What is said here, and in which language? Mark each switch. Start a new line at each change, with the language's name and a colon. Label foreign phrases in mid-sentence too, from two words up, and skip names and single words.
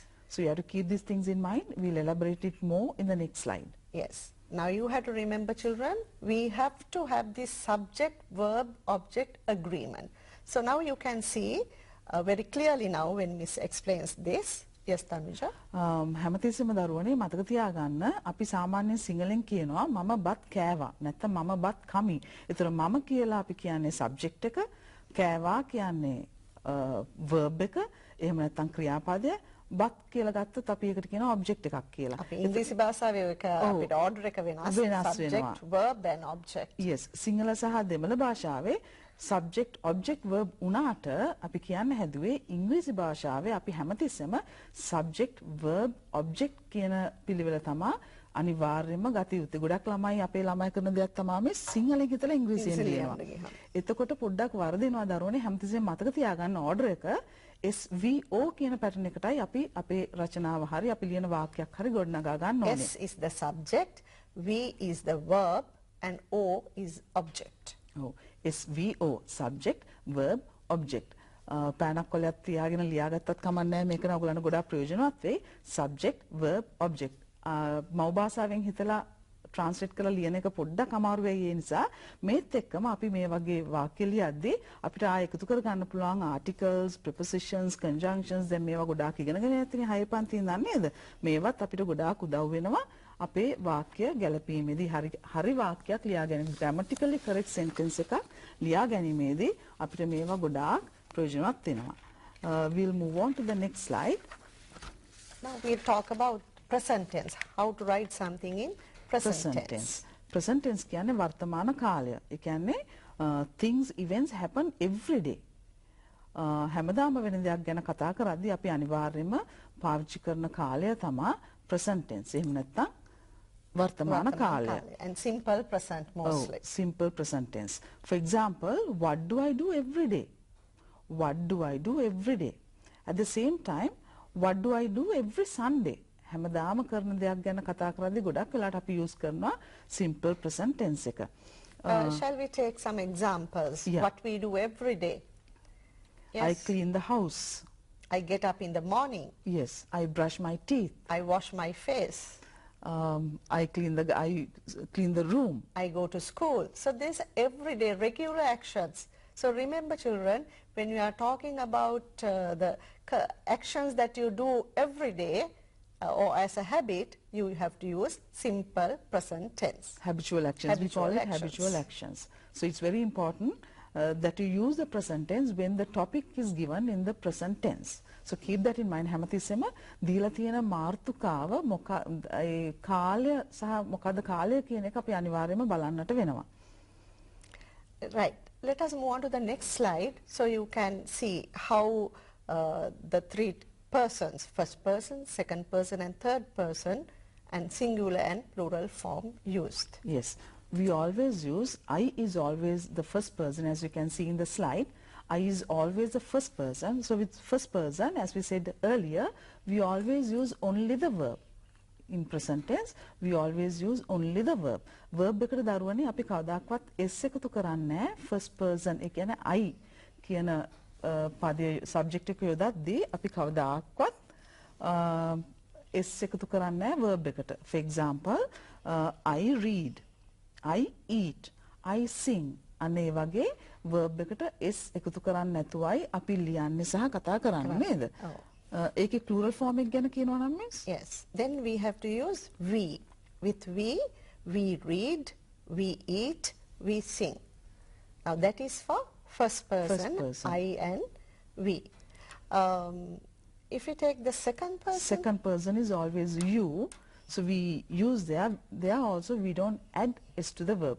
English: So you have to keep these things in mind. We'll elaborate it more in the next slide. Yes. Now you have to remember, children, we have to have this subject, verb, object agreement. So now you can see very clearly now when Miss explains this. Yes, Tanuja?
Sinhala: හැමතිස්සෙම දරුවනේ මතක තියාගන්න අපි සාමාන්‍යයෙන් සිංහලෙන් කියනවා මම බත් කෑවා නැත්නම් මම බත් කමි. ඒතර මම කියලා අපි කියන්නේ subject එක, කෑවා කියන්නේ verb එක, එහෙම නැත්නම් ක්‍රියාපදය, බත් කියලා ගත්තොත් අපි ඒකට කියනවා object එකක් කියලා. අපි ඉංග්‍රීසි භාෂාවේ එක අපිට order එක වෙනස්.
English: Subject, verb and object. Yes,
Sinhala: සිංහල සහ දෙමළ භාෂාවේ
English: subject object verb
Sinhala: උනාට අපි කියන්න හැදුවේ ඉංග්‍රීසි භාෂාවේ අපි හැමතිස්සෙම
English: subject verb object
Sinhala: කියන පිළිවෙල තමයි අනිවාර්යයෙන්ම ගත යුත්තේ. ගොඩක් ළමයි අපේ ළමයි කරන දෙයක් තමයි මේ සිංහලෙන් හිතලා ඉංග්‍රීසියෙන් ලියනවා. එතකොට පොඩ්ඩක් වර්ධිනවා දරුවනේ හැමතිස්සෙම මතක තියාගන්න order එක SVO කියන pattern එකටයි අපි අපේ රචනාව හරි අපි ලියන වාක්‍යයක් හරි ගොඩනගා ගන්න ඕනේ.
English: S is the subject, V is the verb and O is object.
Sinhala: Oh.
English: SVO subject verb object
Sinhala: පෑනක් කොලයක් තියාගෙන ලියාගත්තත් කමක් නැහැ මේක නම් ඔයගලන්ට ගොඩාක් ප්‍රයෝජනවත් වෙයි
English: subject verb object
Sinhala: මව් භාෂාවෙන් හිතලා translate කරලා ලියන එක පොඩ්ඩක් අමාරු වෙයි ඒ නිසා මේත් එක්කම අපි මේ වගේ වාක්‍ය ලියද්දී අපිට ආයෙ එකතු කර ගන්න පුළුවන්
English: articles prepositions conjunctions
Sinhala: දැන් මේවා ගොඩාක් ඉගෙනගෙන යතිනේ 6 පන්තියෙන් දන්නේ නේද මේවත් අපිට ගොඩාක් උදව් වෙනවා අපේ වාක්‍ය ගැලපීමේදී හරි වාක්‍යයක් ලියා ගැනීම
English: grammatically correct sentence
Sinhala: එකක් ලියා ගැනීමේදී අපිට මේවා ගොඩාක් ප්‍රයෝජනවත් වෙනවා.
English: We'll move on to the next slide. Now we'll talk about present tense, how to write something in present tense. Present tense
Sinhala: කියන්නේ වර්තමාන කාලය. ඒ කියන්නේ
English: things events happen every day.
Sinhala: හැමදාම වෙන දෙයක් ගැන කතා කරද්දී අපි අනිවාර්යයෙන්ම පාවිච්චි කරන කාලය තමයි
English: present tense.
Sinhala: එහෙම නැත්නම් වර්තමාන කාලය.
English: And simple present mostly. Simple present tense. For example, what do I do every day? What do I do every day? At the same time, what do I do every Sunday? හැමදාම කරන දෙයක් ගැන කතා කරද්දී ගොඩක් වෙලාවට අපි use කරනවා simple present tense එක. Shall we take some examples? Yeah. What we do every day? Yes. I clean the house. I get up in the morning. Yes, I brush my teeth. I wash my face. I clean the room. I go to school. So these everyday regular actions. So remember, children, when you are talking about the actions that you do every day or as a habit, you have to use simple present tense. Habitual actions. We call it habitual actions. So it's very important that you use the present tense when the topic is given in the present tense. So keep that in mind.
Sinhala: හැමතිස්සෙම දීලා තියෙන මාතෘකාව ඒ කාලය සහ මොකද්ද කාලය කියන එක අපි අනිවාර්යයෙන්ම බලන්නට වෙනවා.
English: Right. Let us move on to the next slide so you can see how the three persons, first person, second person and third person and singular and plural form used. Yes. We always use I is always the first person as you can see in the slide. I is always the first person. So with first person, as we said earlier, we always use only the verb. In present tense, we always use only the verb.
Sinhala: Verb එකට දරුවනේ අපි කවදාකවත් s එකතු කරන්නේ
English: first person.
Sinhala: ඒ කියන්නේ I කියන පදයේ subject එක යොදද්දී අපි කවදාකවත් s එකතු කරන්නේ verb එකට.
English: For example, I read, I eat, I sing.
Sinhala: අනේ වගේ verb එකට s එකතු කරන්නේ නැතුවයි අපි ලියන්නේ සහ කතා කරන්නේ නේද? ඒකේ
English: plural form
Sinhala: එක ගැන කියනවා නම් miss?
English: Yes. Then we have to use we. With we read, we eat, we sing. Now that is for first person, person. I and we. If you take the second person, Second person is always you. So we use there also we don't add s to the verb.